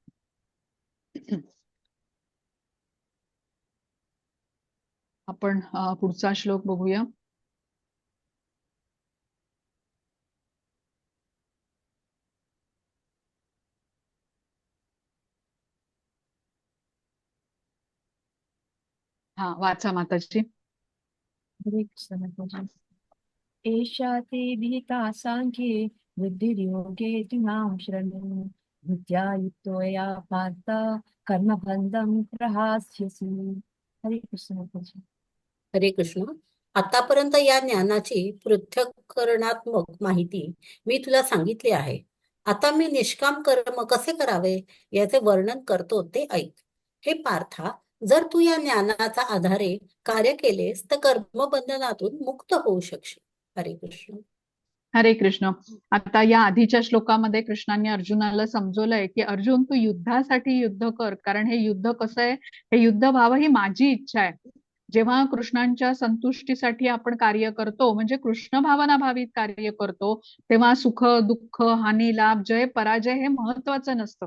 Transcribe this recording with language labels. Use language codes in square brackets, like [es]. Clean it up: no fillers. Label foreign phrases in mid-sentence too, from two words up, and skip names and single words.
[mr] आपण पुढचा श्लोक बघूया. हा, वाचा माताजी. हरे कृष्ण माताजी. [sa] एषा ते विहिता सांख्ये बुद्धिर्योगे तु मां शृणु बुद्ध्या युक्तो या पार्थ कर्मबन्धं प्रहास्यसि. [mr] हरे कृष्ण माताजी. हरे कृष्ण. आतापर्यंत या ज्ञानाची पृथक्करणात्मक माहिती मी तुला सांगितली आहे. आता मी निष्काम कर्म कसे करावे याचे वर्णन करतो ते ऐक. हे पार्था, जर तू या ज्ञानाच्या आधारे कार्य केलेस तर कर्मबंधनातून मुक्त होऊ शकशील. हरे कृष्ण. हरे कृष्ण. आता या आधीच्या श्लोकामध्ये कृष्णांनी अर्जुनाला समजवलंय की अर्जुन तू युद्धासाठी युद्ध कर, कारण हे युद्ध कसं आहे, हे युद्ध व्हावं ही माझी इच्छा आहे. जेव्हा कृष्णांच्या संतुष्टीसाठी आपण कार्य करतो, म्हणजे कृष्ण भावना भावित कार्य करतो, तेव्हा सुख दुःख हानी लाभ जय पराजय हे महत्वाचं नसतं.